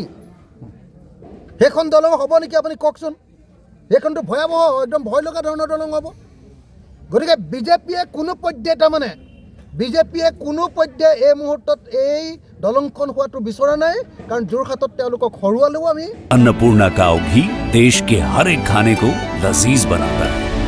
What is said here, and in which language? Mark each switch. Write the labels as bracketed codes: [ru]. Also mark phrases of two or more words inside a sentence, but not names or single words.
[as] সেইখন দলং হ'ব নেকি আপুনি কওকচোন? সেইখনটো ভয়াৱহ, একদম ভয় লগা ধৰণৰ দলং হ'ব। গতিকে বিজেপিয়ে কোনো পধ্যে এই মুহূৰ্তত এই দলংখন হোৱাটো বিচৰা নাই, কাৰণ যোৰহাটত তেওঁলোকক হৰুৱালেও আমি। [hi] अन्नपूर्णा काव घी देश के हर एक खाने को लजीज बनाता है।